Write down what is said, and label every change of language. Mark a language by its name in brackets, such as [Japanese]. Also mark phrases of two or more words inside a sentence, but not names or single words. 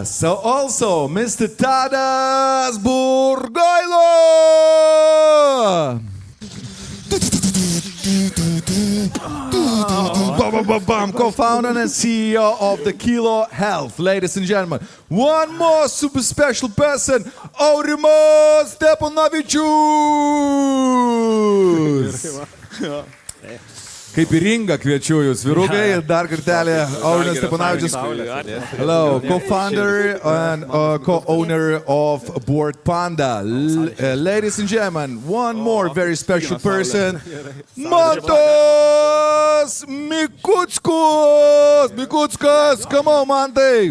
[English] So also Mr. Tadas Burgaila. Co-founder and CEO of the Kilo Health. Ladies and gentlemen, one more super special person, Aurimas Steponavičius. [Lithuanian] Kaip ir Inga kviečiu jūs, vyrukai, dar kartelį Aurimas Steponavičius. [English] Hello, co-founder and co-owner of board Panda. Ladies and gentlemen, one more very special person, Mantas, Mikuckas. Come on, Mantas.